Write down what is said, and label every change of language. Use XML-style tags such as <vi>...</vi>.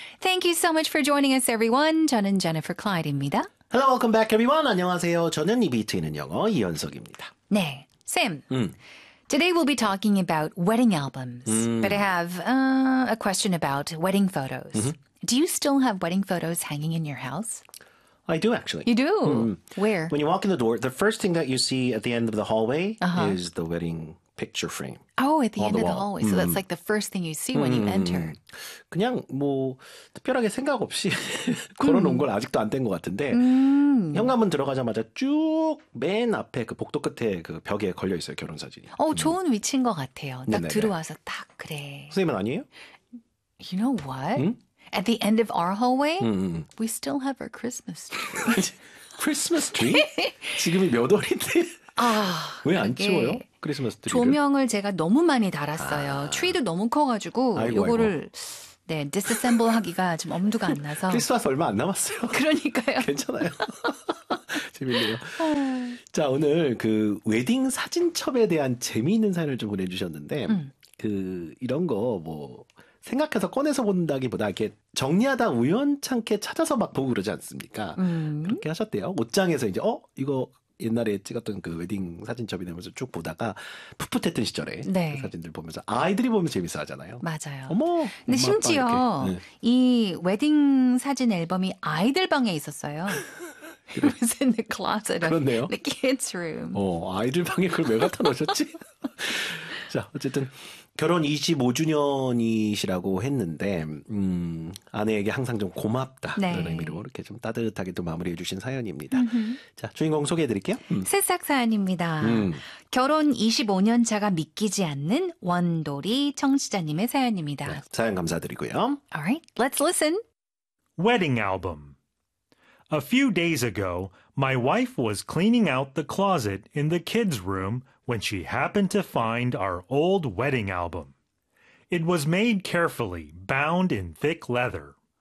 <en>Thank you so much for joining us, everyone.</en> <ko>저는 Jennifer Clyde입니다.</ko> <en>Hello, welcome back, everyone.</en> <ko>안녕하세요. 저는 입이 트이는 영어 이현석입니다. 네, Sam.</ko> <en>Today we'll be talking about wedding albums, but I have a question about wedding photos. Do you still have wedding photos hanging in your house? I do, actually. You do? Where? When you walk in the door, the first thing that you see at the end of the hallway is the wedding picture frame. Oh, at the end of the hallway. So that's like the first thing you see when you enter.</en> <ko>그냥 뭐 특별하게 생각 없이 걸어놓은 걸 아직도 안 뗀 것 같은데 현관문 들어가자마자 쭉 맨 앞에 그 복도 끝에 그 벽에 걸려 있어요, 결혼 사진이. 오, 좋은 위치인 것 같아요. 딱 네네네. 들어와서 딱 그래. 선생님은 아니에요?</ko> <en>You know what? At the end of our hallway, we still have our Christmas tree. Christmas tree?</en> <ko>지금이 몇 월인데? 아, 왜 안 치워요? 크리스마스 트리를? 조명을 제가 너무 많이 달았어요. 아. 트리도 너무 커가지고 이거를 네, 디스셈블 하기가 좀 엄두가 안 나서. 크리스마스 얼마 안 남았어요. 그러니까요. 괜찮아요. 재밌네요. 자, 오늘 그 웨딩 사진첩에 대한 재미있는 사연을 좀 보내주셨는데 그 이런 거 뭐 생각해서 꺼내서 본다기보다 이렇게 정리하다 우연찮게 찾아서 막 보고 그러지 않습니까? 그렇게 하셨대요. 옷장에서 이제 이거 옛날에 찍었던 그 웨딩 사진첩이 되면서 쭉 보다가 풋풋했던 시절에 네. 그 사진들 보면서 아이들이 보면 재밌어하잖아요. 맞아요. 어머. 근데 심지어 이 웨딩 사진 앨범이 아이들 방에 있었어요.</ko> <en>It was in the closet of the kids' room.</en> <ko>아이들 방에 그걸 왜 갖다 놓으셨지? 자, 어쨌든 결혼 25주년이시라고 했는데 아내에게 항상 좀 고맙다 라는 네. 의미로 이렇게 좀 따뜻하게 또 마무리해 주신 사연입니다. 자, 주인공 소개해 드릴게요. 새싹 사연입니다. 결혼 25년 차가 믿기지 않는 원돌이 청취자님의 사연입니다. 네, 사연 감사드리고요.</ko> <en>All right, let's listen. Wedding album. A few days ago, my wife was cleaning out the closet in the kids' room when she happened to find our old wedding album. It was made carefully, bound in thick leather.</en>